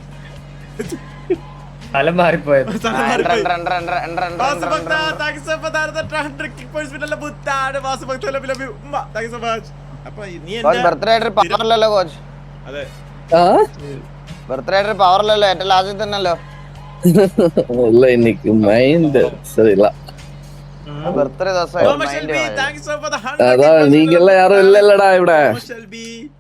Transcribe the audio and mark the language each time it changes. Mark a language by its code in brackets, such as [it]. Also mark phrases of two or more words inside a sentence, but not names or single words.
[ml] സ്ഥലം മാറിപ്പോയത്. അതെ, ബർത്ത്ഡേ പവറിലല്ലോ, ഏറ്റവും ലാസ്റ്റിൽ തന്നെയല്ലോ. [ta] இன்னைக்கு மைண்ட் சரியில்ல. [ml] ബർത്ത്ഡേ ദിവസം [ta] அதான் நீங்க எல்லாம் யாரும் இல்லடா இவட.